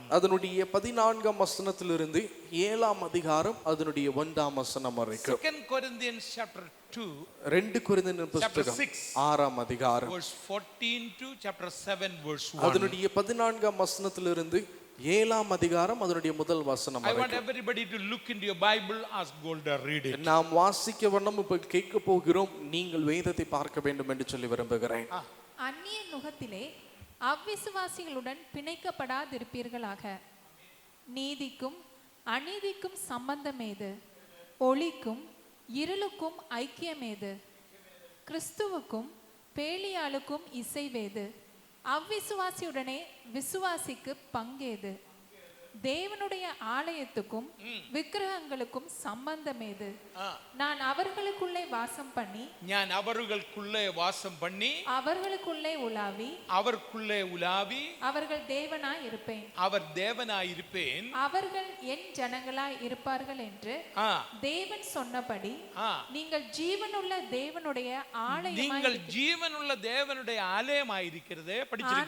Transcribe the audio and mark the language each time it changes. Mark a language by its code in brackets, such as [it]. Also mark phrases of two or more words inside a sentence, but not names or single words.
[ta] அதனுடைய 14ஆம் வசனத்திலிருந்து 7ஆம் அதிகாரம் அதனுடைய 1ஆம் வசனம் வரைக்கும். [en] 2 Corinthians chapter 2 [ta] 2 கொரிந்தியர் புஸ்தகம் 6. 6ஆம் அதிகாரம் [en] verse 14 to chapter 7 verse 1. [ta] அதனுடைய 14ஆம் வசனத்திலிருந்து 7ஆம் அதிகாரம் அதனுடைய முதல் வசனம் [en] I want [ta] வரைக்கும். [en] everybody to look into your Bible as Golda read it. [ta] நாம் வாசிக்க வண்ணம் இப்ப கேட்க போகிறோம். நீங்கள் வேதத்தை பார்க்க வேண்டும் என்று சொல்லி விரும்புகிறேன். அந்நிய நுகத்திலே அவ்விசுவாசிகளுடன் பிணைக்கப்படாதிருப்பீர்களாக. நீதிக்கும் அநீதிக்கும் சம்பந்தமேது? ஒளிக்கும் இருளுக்கும் ஐக்கியமேது? கிறிஸ்துவுக்கும் பேலியாளுக்கும் இசைவேது? அவ்விசுவாசியுடனே விசுவாசிக்கு பங்கேது? தேவனுடைய ஆலயத்துக்கும் விக்கிரகங்களுக்கும் சம்பந்தமேது? நான் அவர்களுக்குள்ளே வாசம் பண்ணி ഞാൻ അവர்களுக்குள்ளே வாசம் பண்ணி அவர்களுக்குள்ளே உலாவி அவருக்குள்ளே உலாவி அவர்கள் தேவனாய் இருப்பேன், அவர் தேவனாய் இருப்பேன். அவர்கள் என் ஜனங்களாய் இருப்பார்கள் என்று ஆ, தேவன் சொன்னபடி ஆ. நீங்கள் ஜீவனுள்ள தேவனுடைய நீங்கள் ஜீவனுள்ள தேவனுடைய ஆலயமாய் இருக்கிறது படிச்சிருங்க.